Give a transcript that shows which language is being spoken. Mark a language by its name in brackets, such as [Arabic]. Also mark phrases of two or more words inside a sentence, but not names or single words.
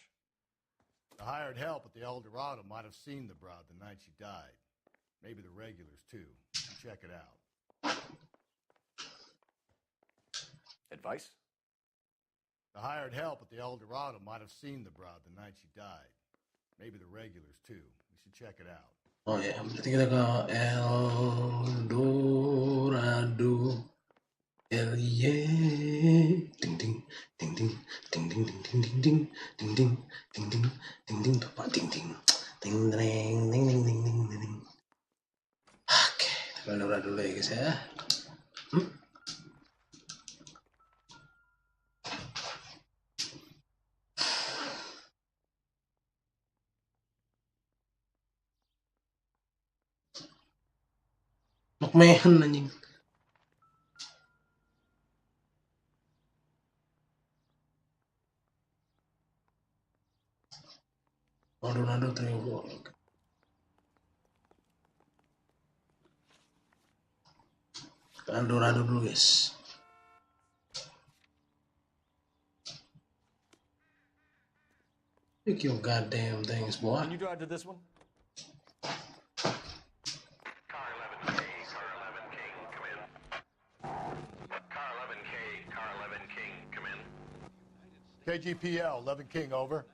[English] The hired help at the El Dorado might have seen the broad the night she died. Maybe the regulars, too. Check it out. Advice? The hired help at the El Dorado might have seen the broad the night she died. Maybe the regulars, too. We should check it out. [Indonesian] Oh ya, berarti kita ke El Dorado. Ding ding ding ding ding ding ding ding ding ding ding ding ding ding ding ding tepat ding ding ding ding ding ding ding ding ding. Oke, kita El Dorado dulu ya guys ya. McMahon anjing. Maldonado Trevor. El Dorado dulu guys. [English] Pick your goddamn things, boy. Can you drive to this one? KGPL, 11 King, over.